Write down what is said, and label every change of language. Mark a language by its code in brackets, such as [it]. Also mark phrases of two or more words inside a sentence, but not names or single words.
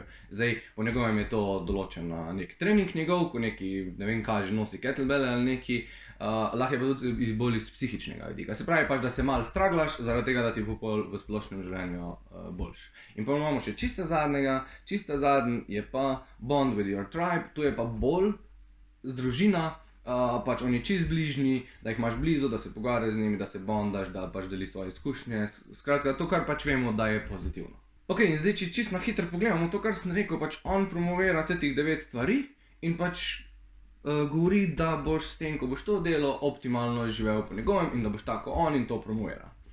[sl] Zdaj, po njegovem je to določen nek trening njegov, ko neki, ne vem kaj, že nosi kettlebelle ali neki, lahko je pa tudi bolj iz psihičnega vidika. Se pravi pač, da se malo straglaš, zaradi tega, da ti bo pol v splošnem življenju boljš. In pa imamo še čisto zadnjega, čisto zadnji je pa [en] bond with your tribe, [sl] tu je pa bolj z družina, pač oni čist bližnji, da jih imaš blizu, da se pogovarjaš z njimi, da se bondaš, da pač deliš svoje izkušnje. Skratka, to, kar pač vemo, da je pozitivno. Ok, in zdaj, če čisto na hitro pogledamo to, kar sem rekel, pač on promovira teh 9 stvari in pač govori, da boš s tem, ko boš to delal, optimalno živel po njegovem in da boš tako on in to promovira.